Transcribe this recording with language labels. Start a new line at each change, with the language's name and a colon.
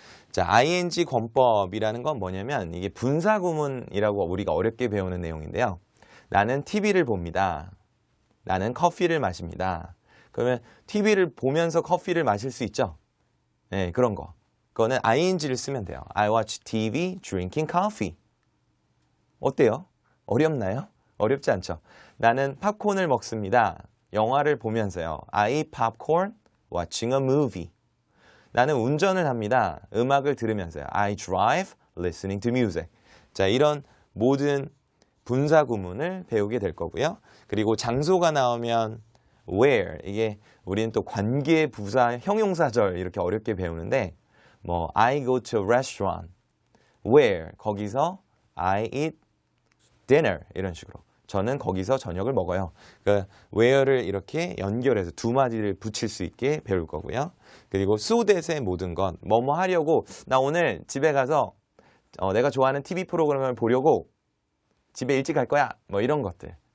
Korean: 자, ing 권법이라는 건 뭐냐면 이게 분사 구문이라고 우리가 어렵게 배우는 내용인데요. 나는 TV를 봅니다. 나는 커피를 마십니다. 그러면 TV를 보면서 커피를 마실 수 있죠? 네, 그런 거. 그거는 ing를 쓰면 돼요.
English: I watch TV drinking coffee.
Korean: 어때요? 어렵나요? 어렵지 않죠? 나는 팝콘을 먹습니다. 영화를 보면서요.
English: I eat popcorn watching a movie.
Korean: 나는 운전을 합니다. 음악을 들으면서요.
English: I drive listening to music.
Korean: 자, 이런 모든 분사 구문을 배우게 될 거고요. 그리고 장소가 나오면 where, 이게 우리는 또 관계 부사 형용사절 이렇게 어렵게 배우는데 뭐
English: I go to a restaurant.
Korean: where, 거기서
English: I eat dinner
Korean: 이런 식으로. 저는 거기서 저녁을 먹어요. 그러니까 where를 이렇게 연결해서 두 마디를 붙일 수 있게 배울 거고요. 그리고 so that의 모든 건 뭐뭐 하려고 나 오늘 집에 가서 내가 좋아하는 TV 프로그램을 보려고 집에 일찍 갈 거야. 뭐 이런 것들.